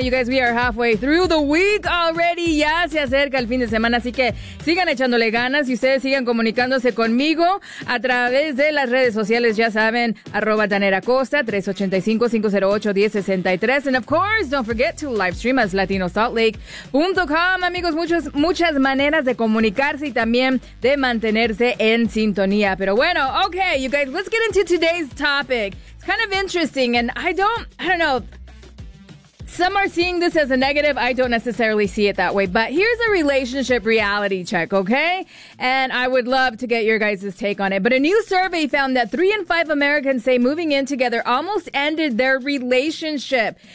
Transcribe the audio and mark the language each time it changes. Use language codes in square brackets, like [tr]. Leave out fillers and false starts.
[en] You guys, we are halfway through the week already. [es] Ya se acerca el fin de semana, así que sigan echándole ganas y ustedes sigan comunicándose conmigo a través de las redes sociales, ya saben, @ Danera Costa, 385-508-1063. [en] And of course, don't forget to live stream as latinosaltlake.com. [es] Amigos, muchas maneras de comunicarse y también de mantenerse en sintonía. Pero bueno, [en] okay, you guys, let's get into today's topic. It's kind of interesting, and I don't know. Some are seeing this as a negative. I don't necessarily see it that way, but here's a relationship reality check, okay? And I would love to get your guys' take on it. But a new survey found that 3 in 5 Americans say moving in together almost ended their relationship.